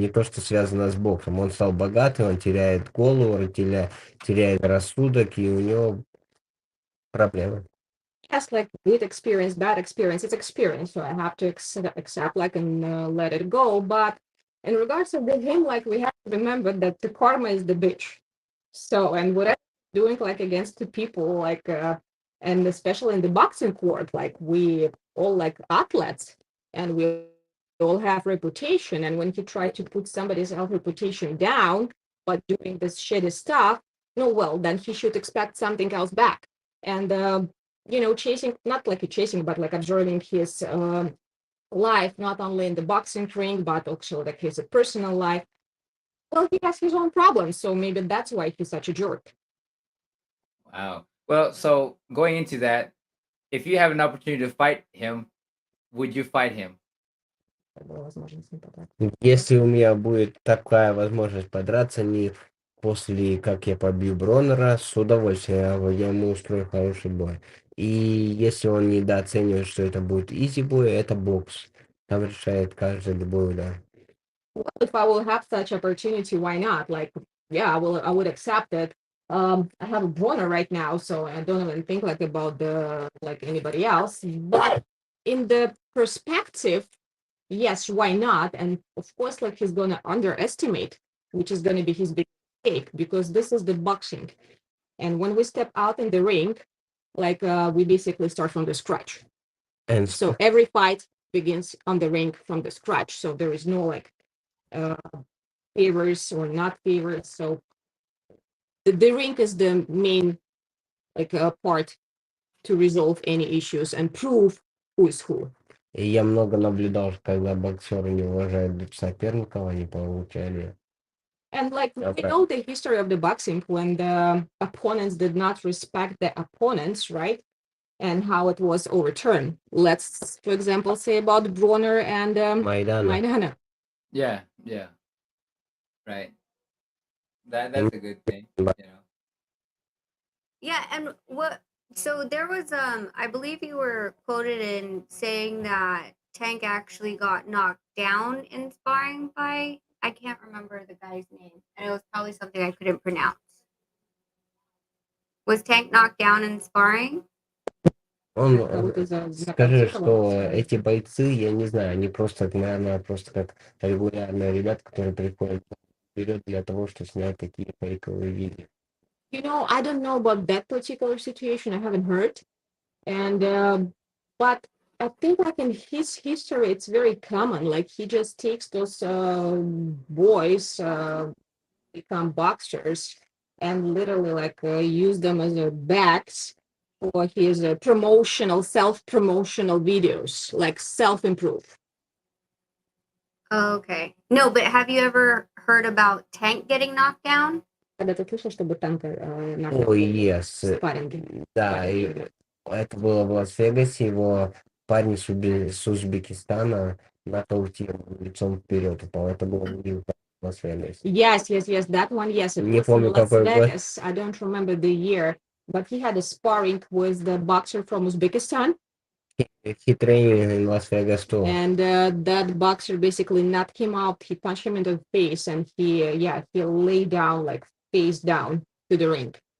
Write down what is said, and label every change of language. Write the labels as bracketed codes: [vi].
[ru] Не то, что связано с боксом. Он стал богатый, он теряет голову, теряет рассудок, и у него проблемы. [en] Yes, like good experience, bad experience, it's experience. So I have to accept like and let it go. But in regards to him, like we have to remember that the karma is the bitch. So and whatever doing like against the people, like and especially in the boxing court, like we all like athletes and we all have reputation. And when he tried to put somebody's health reputation down by doing this shitty stuff, no, well, then he should expect something else back. And chasing, not like a chasing, but like observing his life, not only in the boxing ring, but also like his personal life. Well, he has his own problems, so maybe that's why he's such a jerk. Wow. Well, so going into that, if you have an opportunity to fight him, would you fight him? [ru] Если у меня будет такая возможность подраться, не после, как я побью Броннера, с удовольствием я ему устрою хороший бой. И если он недооценивает, что это будет изи-бой, это бокс. Там решает каждый любой удар. [en] Well, if I will have such opportunity, why not? Like, yeah, I would accept it. I have a Bronner right now, so I don't even think like about the like anybody else. But in the perspective, yes, why not? And of course, like he's gonna underestimate, which is gonna be his big mistake, because this is the boxing. And when we step out in the ring, like we basically start from the scratch. And So every fight begins on the ring from the scratch. So there is no like favors or not favors. So the ring is the main like part to resolve any issues and prove who is who. [ru] И я много наблюдал, когда боксеры не уважают друг соперников, они получали. [en] And like we know the history of the boxing when the opponents did not respect the opponents, right? And how it was overturned. Let's, for example, say about Bronner and Maidana. Yeah, right. That's a good thing. Yeah, and so there was I believe you were quoted in saying that Tank actually got knocked down in sparring by, I can't remember the guy's name, and it was probably something I couldn't pronounce. Was Tank knocked down in sparring? [ru] Он, скажи, что эти бойцы, я не знаю, они просто, наверное, просто как регулярные ребята, которые приходят вперед для того, чтобы снять такие фейковые видео. [en] I don't know about that particular situation. I haven't heard. And but I think like in his history, it's very common. Like he just takes those boys, become boxers, and literally like use them as a backs for his self-promotional videos, like self-improve. Okay. No, but have you ever heard about Tank getting knocked down? [ru] Когда ты слышал, чтобы танка [en] Ой, yes. [ru] спарринге? Да, и это было в Лас-Вегасе, его парень с Узбекистана нокаутировал лицом вперед упал. Это было в Лас-Вегасе. [en] Yes, that one, yes. It [ru] Не [en] was in [ru] помню, [en] Las [ru] какой год. [en] Vegas. I don't remember the year, but he had a sparring with the boxer from Uzbekistan. He trained in Las Vegas too. And that boxer basically knocked him out. He punched him in the face, and he lay down like face down to the ring.